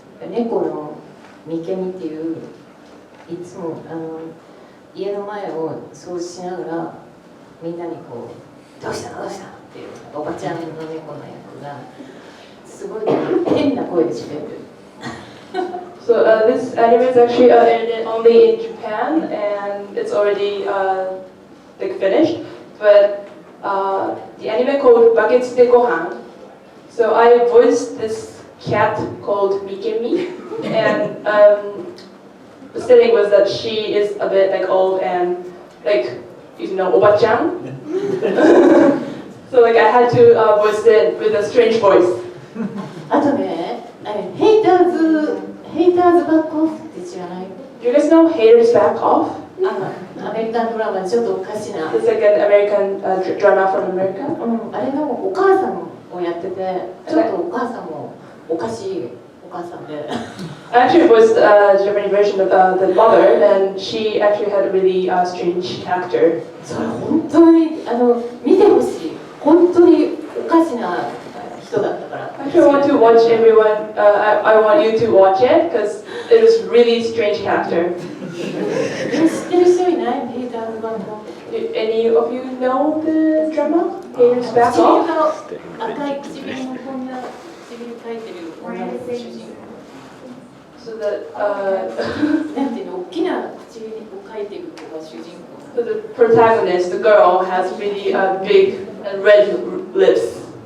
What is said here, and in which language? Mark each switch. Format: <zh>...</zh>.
<ja>猫の三毛みっていう、いつも家の前を掃除しながらみんなにこうどうしたどうしたっていうおばちゃんの猫の役がすごい変な声で喋ってる。</ja> <en>So this anime is actually edited only in Japan, and it's already like finished. But the anime called Buckets de Gohan. So I voiced this cat called Mikemi, and the setting was that she is a bit like old and like Oba-chan. So like I had to voice it with a strange voice.</en> <ja>あとね、ヘイターズバックオフって知らない？</ja> <en>Do you guys know Haters Back Off?</en> <ja>アメリカンドラマちょっとおかしな。</ja> <en>It's like an American drama from America.</en> <ja>あれのお母さんをやってて、ちょっとお母さんもおかしいお母さんで。</ja> <en>I actually voiced the Japanese version of the mother, and she actually had a really strange character.</en> <ja>それ本当に見てほしい。本当におかしな人だったから。</ja> <en>Actually, I want to watch everyone. I want you to watch it because it was really strange character.</en> <ja>知ってる人いない？ヘイターズバックオフ。</ja> <en>Any of you know the drama? Haters Back Off?</en> <ja>赤い唇のこんな唇描いてる女の子主人公。</ja> <en>So that</en> <ja>なんていうの、大きな唇を描いてる子が主人公。</ja> <en>So the protagonist, the girl, has really big and red lips.</en>